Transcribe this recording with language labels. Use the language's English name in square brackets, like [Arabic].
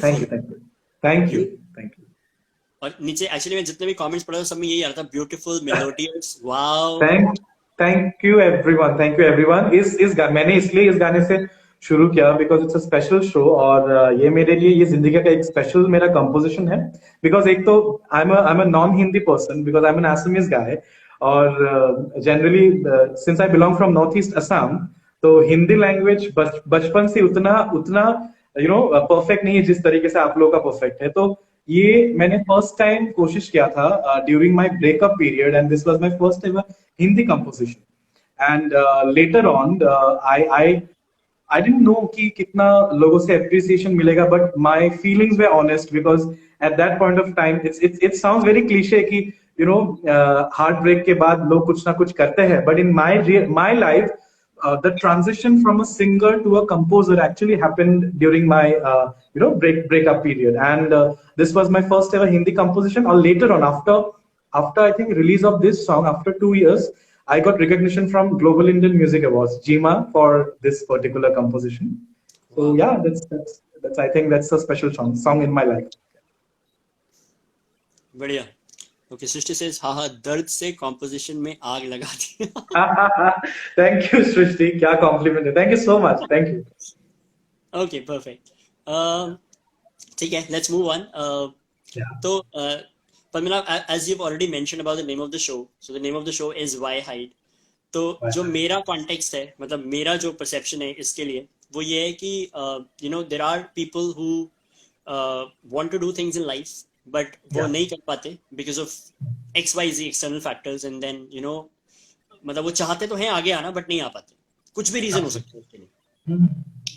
[English] Thank you, thank you, thank you, thank you. [Hindi] और नीचे actually मैं जितने भी कमेंट्स पढ़ा सब में यही आ रहा था, beautiful, melodious. Wow. [English] Thank you everyone, thank you everyone. [Hindi] मैंने इसलिए इस गाने से शुरू किया [English] because it's a special show, [Hindi] और ये मेरे लिए ये जिंदगी का एक स्पेशल मेरा कंपोजिशन है. बिकॉज एक तो [English] I am a non Hindi person, because I am an Assamese guy, [Hindi] और generally [English] since I belong from north east Assam, [Hindi] तो हिंदी लैंग्वेज बचपन से उतना उतना परफेक्ट नहीं है जिस तरीके से आप लोगों का परफेक्ट है. तो ये मैंने फर्स्ट टाइम कोशिश किया था [English] During my breakup period, and this was my first ever Hindi composition. And later on I didn't know [Hindi] कि कितना लोगों से [English] appreciation मिलेगा, but my feelings were honest because at that point of time it sounds very cliche [Hindi] कि heartbreak के बाद लोग कुछ ना कुछ करते हैं, [English] but in my life the transition from a singer to a composer actually happened during my breakup period, and this was my first ever Hindi composition. Or later on, after I think release of this song, after 2 years, I got recognition from Global Indian Music Awards, GIMA, for this particular composition. So Wow. yeah, that's I think that's a special song in my life. [Hindi] बढ़िया. Okay, सृष्टि says हाँ हाँ, दर्द से composition में आग लगा दी। [English] thank you Srishti, [Hindi] क्या complement है, [English] Thank you so much, thank you. Okay, perfect. [Hindi] ठीक है, [English] Let's move on. तो Padmana, as you've already mentioned about the name of the show, so the name of the show is Why Hide. [Hindi] तो जो मेरा context है, मतलब मेरा जो परसेप्शन है इसके लिए, वो ये है कि [English] you know there are people who want to do things in life, but [Hindi] वो नहीं कर पाते [English] because of X Y Z external factors, and then you know [Hindi] मतलब वो चाहते तो हैं आगे आना बट नहीं आ पाते, कुछ भी रीजन हो सकते हैं उसके लिए।